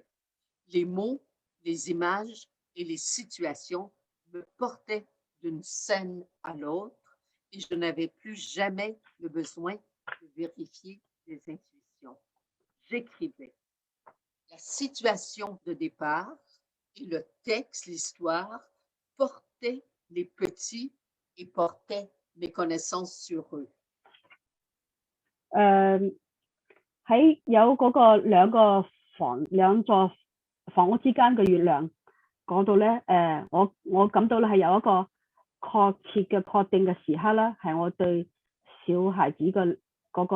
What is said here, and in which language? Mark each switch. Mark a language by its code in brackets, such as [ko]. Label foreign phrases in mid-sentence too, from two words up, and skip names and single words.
[fr] Les mots, les images et les situations me portaient d'une scène à l'autre et je n'avais plus jamais le besoin de vérifier les intuitions. J'écrivais. La situation de départ et le texte, l'histoire, portaient les petits et portaient mes connaissances sur eux. [yue] 喺有嗰個兩座房屋之間嘅月亮嗰度咧，我感到咧係有一個確切嘅確定嘅時刻啦，係我對小孩子嘅嗰嗰個